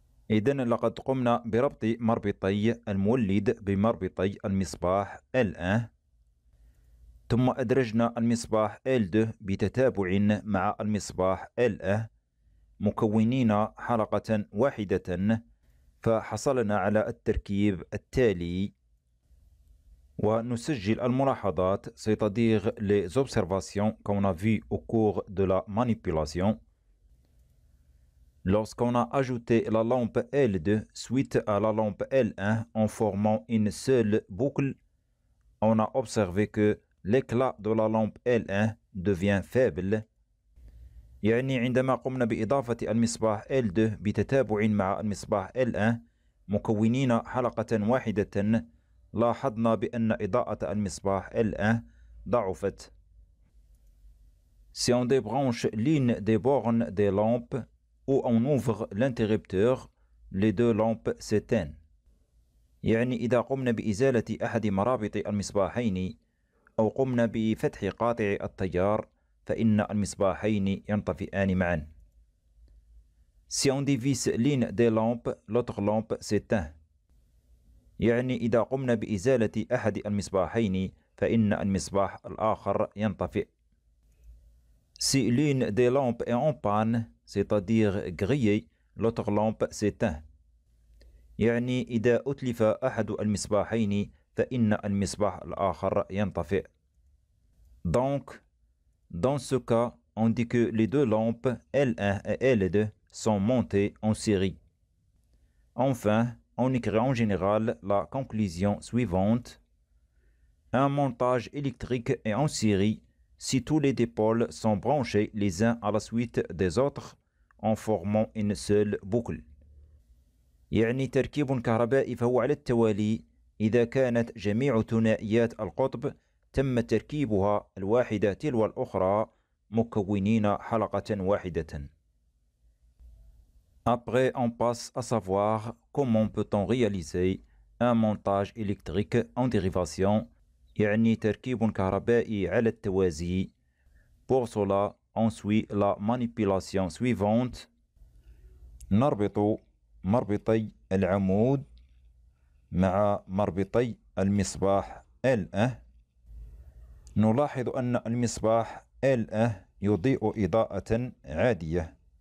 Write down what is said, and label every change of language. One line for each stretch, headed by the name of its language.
Arabic: إذن لقد قمنا بربط مربطي المولد بمربطي المصباح L1، ثم أدرجنا المصباح L2 بتتابع مع المصباح L1 مكونين حلقة واحدة، فحصلنا على التركيب التالي. ونسجل الملاحظات,
French: c'est-à-dire les observations qu'on a vues au cours de la manipulation. Lorsqu'on a ajouté la lampe L2 suite à la lampe L1 en formant une seule boucle, on a observé que l'éclat de la lampe L1 devient faible.
Arabic: يعني عندما قمنا بإضافة المصباح L2 بتتابع مع المصباح L1 مكونين حلقة واحدة، لاحظنا بأن إضاءة المصباح L1 ضعفت.
French: Si on débranche l'une des bornes des lampes ou on ouvre l'interrupteur, les deux lampes s'éteignent.
Arabic: يعني إذا قمنا بإزالة أحد مرابط المصباحين أو قمنا بفتح قاطع التيار فإن المصباحين ينطفئان معا.
French: Si on dévisse l'une des lampes, l'autre lampe s'éteint.
Arabic: يعني إذا قمنا بإزالة أحد المصباحين فإن المصباح الآخر ينطفئ.
French: Si l'une des lampes est en panne, c'est-à-dire grillée, l'autre lampe s'éteint.
Arabic: يعني إذا أتلف أحد المصباحين فإن المصباح الآخر ينطفئ.
French: Donc, dans ce cas, on dit que les deux lampes L1 et L2 sont montées en série. Enfin, on écrit en général la conclusion suivante. Un montage électrique est en série si tous les dipôles sont branchés les uns à la suite des autres en formant une seule boucle.
Arabic: يعني تركيب كهربائي فهو على التوالي إذا كانت جميع ثنائيات القطب تم تركيبها الواحدة تلو الأخرى مكونين حلقة واحدة.
French: Après, on passe à savoir comment peut-on réaliser un montage électrique en dérivation,
Arabic: يعني تركيب كهربائي على التوازي.
French: Pour cela, on suit la manipulation suivante.
Arabic: نربط مربطي العمود مع مربطي المصباح L1. نلاحظ أن المصباح L1 يضيء إضاءة عادية.